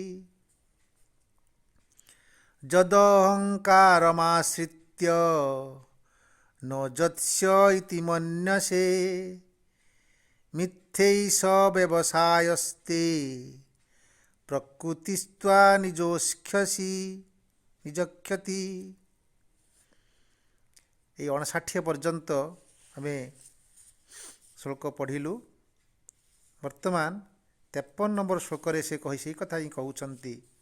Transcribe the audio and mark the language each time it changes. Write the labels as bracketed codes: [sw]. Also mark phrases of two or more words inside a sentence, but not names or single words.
[sa] यदहङ्कारमाश्रित्य न जत्स्य इति मन्यसे मिथ्यैष व्यवसायस्ते प्रकृतिस्त्वा ନିଜୋକ୍ଷ୍ୟସି ନିଜକ୍ଷତି। [or] এই 59 ପର୍ଯ୍ୟନ୍ତ ଆମେ ଶ୍ଲୋକ ପଢ଼ିଲୁ। ବର୍ତ୍ତମାନ 53 নম্বର ଶ୍ଲୋକରେ ସେ ସେହି କଥା ହିଁ କହୁଛନ୍ତି।